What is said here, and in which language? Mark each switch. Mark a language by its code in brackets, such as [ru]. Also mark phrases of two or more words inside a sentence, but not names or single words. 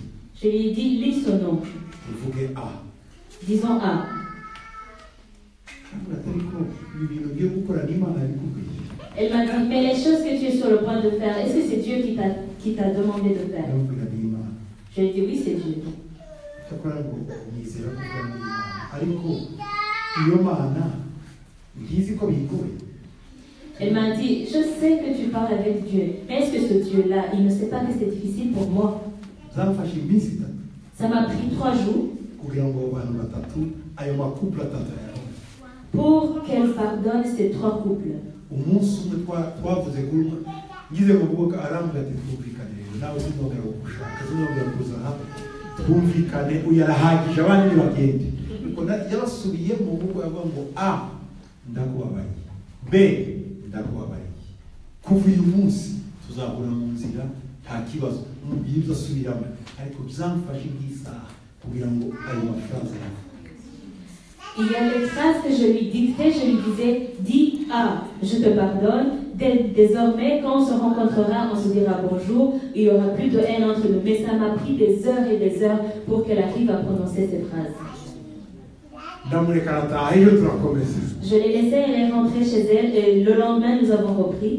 [fr] je lui ai dit, lis son nom. [rw] uvuge a [fr] Disons A. [rw] ndavuga ati ariko ibi bintu ugiye gukora n'imana yabikubwiye [fr] Elle m'a dit, mais les choses que tu es sur le point de faire, est-ce que c'est Dieu qui t'a demandé de faire? [rw] ndamubwira n'imana [fr] Je lui ai dit, oui, c'est Dieu. [rw] cyakora ngo nizera kuvuga n'imana ariko iyo mana ntizi ko bigoye [fr] Elle m'a dit, je sais que tu parles avec Dieu, mais est-ce que ce Dieu-là, il ne sait pas que c'est difficile pour moi? [rw] zamfashe iminsi itatu [fr] Ça m'a pris 3 jours [rw] kugira ngo abo bantu batatu ayo makupure atatu ayabone [fr] pour qu'elle pardonne ces 3 couples. [rw] umunsi umwe twavuze kuri umwe ngize ngo kuvuga arambwira ati twumvikane rero nawe sinongera kugushaka sinongera kuza hano twumvikane uyu arahagije abandi ntibagende ariko yabasubiye mu rugo yavuga ngo a ndakubabariye b ndakubabariye kuva uyu munsi tuzahura mu nzira nta kibazo umubyeyi ibyo asubiramo ariko byamfashe nk'isaha kugira ngo ayo mafaranga yawe [fr] Il y a des phrases que je lui dictais, je lui disais, dis A, je te pardonne. Désormais, quand on se rencontrera, on se dira bonjour, il n'y aura plus de haine entre nous. Mais ça m'a pris des heures et des heures pour qu'elle arrive à prononcer ces phrases. Je l'ai laissée, elle est rentrée chez elle et le lendemain, nous avons repris.